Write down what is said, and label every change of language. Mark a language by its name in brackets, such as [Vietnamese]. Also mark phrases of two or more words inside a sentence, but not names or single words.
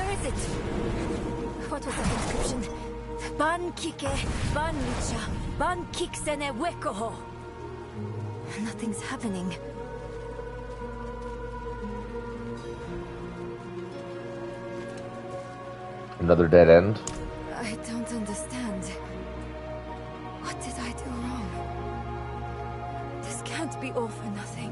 [English] it. What was that inscription? Ban kike, ban lucha, ban kiksene wekoho. Nothing's happening. Another dead end? I don't understand. What did I do wrong? This can't be all for nothing.